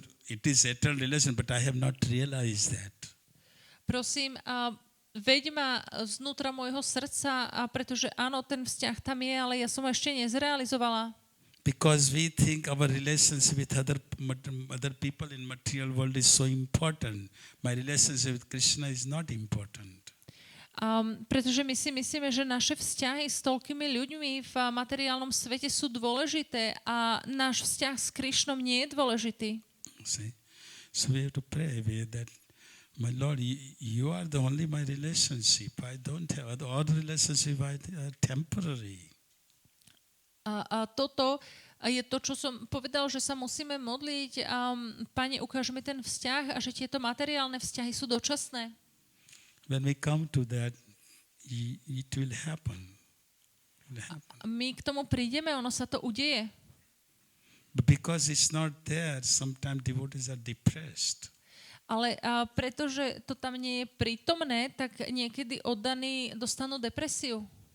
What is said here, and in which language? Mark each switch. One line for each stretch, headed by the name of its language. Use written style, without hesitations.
English: It is eternal relation, but I have not realized that.
Slovak: Prosím, veď ma znútra môjho srdca, pretože áno, ten vzťah tam je, ale ja som ho ešte nezrealizovala.
English: Because we think our relationship with other people in material world is so important. My relationship with Krishna is not important.
Slovak: Pretože my si myslíme, že naše vzťahy s toľkými ľuďmi v materiálnom svete sú dôležité a náš vzťah s Krišnom nie je dôležitý.
English: See? So we have to pray that, my Lord, you are the only my relationship. I don't have all relationship are temporary.
Slovak: A toto je to, čo som povedal, že sa musíme modliť. Pane, ukáž mi ten vzťah a že tieto materiálne vzťahy sú dočasné.
English: When we come to that, it will happen.
Slovak: My k tomu prídeme, ono sa to udeje.
English: But because it's not there, sometimes devotees are depressed.
Slovak: Ale pretože to tam nie je prítomné, tak niekedy oddaní dostanú depresiu.